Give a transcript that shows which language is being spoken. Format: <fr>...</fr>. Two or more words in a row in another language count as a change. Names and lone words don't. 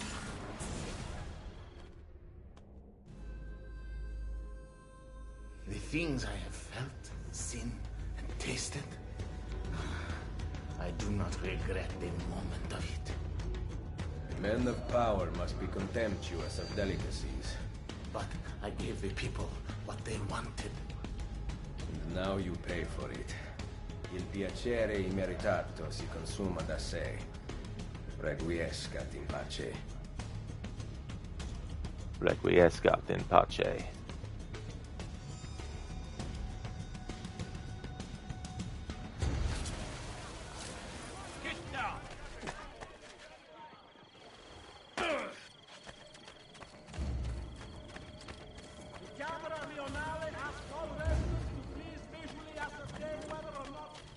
<en>The things I have felt, seen, and tasted, I do not regret a moment of it. Men of power must be contemptuous of delicacies. But I gave the people what they wanted. And now you pay for it.</en> <it>Il piacere immeritato si consuma da sé.</it> <la>Requiescat in pace. Requiescat in pace.</la> <en>The camera Leonale asks all residents to please visually ascertain whether or not...</en>